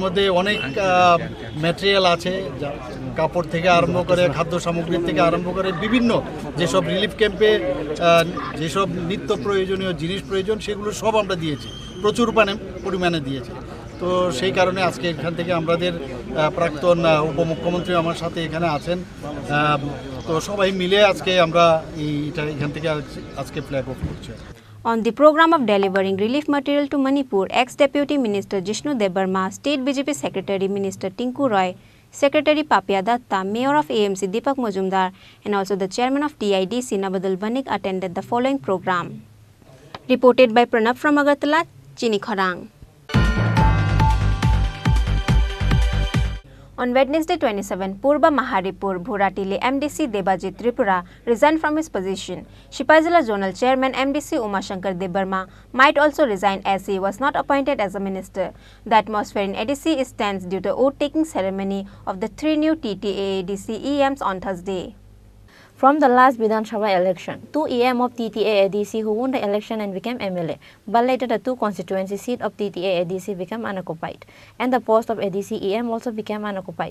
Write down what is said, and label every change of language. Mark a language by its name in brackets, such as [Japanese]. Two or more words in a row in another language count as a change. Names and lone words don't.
[Bangla] এর মধ্যে অনেক ম্যাটেরিয়াল আছে কাপড় থেকে আরম্ভ করে খাদ্য সামগ্রী থেকে আরম্ভ করে বিভিন্ন যেসব [English] relief campe [Bangla] যেসব নিত্য প্রয়োজনীয় জিনিস প্রয়োজন সেগুলো সব আমরা দিয়েছি, প্রচুর পরিমাণে দিয়েছি। তো সেই কারণে আজকে এখান থেকে আমাদের প্রাক্তন উপমুখ্যমন্ত্রী আমার সাথে এখানে আছেন, তো সবাই মিলে আজকে আমরা এখান থেকে আজকে [English] flag off [Bangla] করছি। [English] On the program of delivering relief material to Manipur, ex-Deputy Minister Jishnu Debarma, State BJP Secretary Minister Tinku Roy, Secretary Papia Datta, Mayor of AMC Deepak Majumdar, and also the Chairman of TIDC Nabadul Banik attended the following program. Reported by Pranab from Agartala, Chini Khorang. On Wednesday 27, Purba Maharipur Bhuratili MDC Debajit Tripura resigned from his position. Shipazila Zonal Chairman MDC Umashankar Debarma might also resign as he was not appointed as a minister. The atmosphere in ADC is tense due to oath-taking ceremony of the 3 new TTA-ADC EMs on Thursday. From the last Vidhan Sabha election, 2 EM of TTA-ADC who won the election and became MLA, but later the 2 constituency seat of TTA-ADC became unoccupied, and the post of ADC EM also became unoccupied.